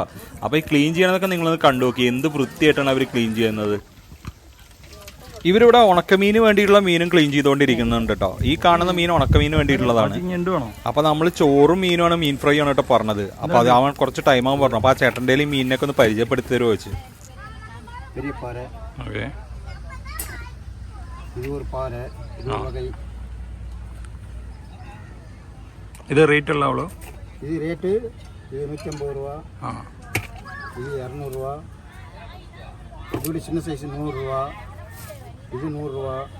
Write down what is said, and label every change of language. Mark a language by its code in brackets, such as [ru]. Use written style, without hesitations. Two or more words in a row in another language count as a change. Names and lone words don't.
[ml] അപ്പോൾ ഈ ക്ലീൻ ചെയ്യണതൊക്കെ നിങ്ങളൊന്ന് കണ്ടു നോക്കി, എന്ത് വൃത്തിയായിട്ടാണ് അവർ ക്ലീൻ ചെയ്യുന്നത്. ഇവരിവിടെ ഉണക്കമീന് വേണ്ടിയിട്ടുള്ള മീനും ക്ലീൻ ചെയ്തുകൊണ്ടിരിക്കുന്നുണ്ട് കേട്ടോ. ഈ കാണുന്ന മീൻ ഉണക്കമീന് വേണ്ടിയിട്ടുള്ളതാണ്. അപ്പോൾ നമ്മൾ ചോറും മീനുമാണ്, മീൻ ഫ്രൈ ആണ് കേട്ടോ പറഞ്ഞത്. അപ്പോൾ അത് അവൻ കുറച്ച് ടൈമാകും പറഞ്ഞു. അപ്പോൾ ആ ചേട്ടൻ്റെ ഈ മീനിനൊക്കെ ഒന്ന് പരിചയപ്പെടുത്തി തരുമോ വെച്ച്. [ta] பெரிய பாறை. ஓகே. இது ஒரு பாறை, இது ஒரு வகை. இது ரேட் எல்லாம் எவ்வளோ? இது ரேட்டு இது 150 ரூபா. இது 200 ரூபா. இதோட சின்ன சைஸ் 100 ரூபா. இது 100 ரூபா.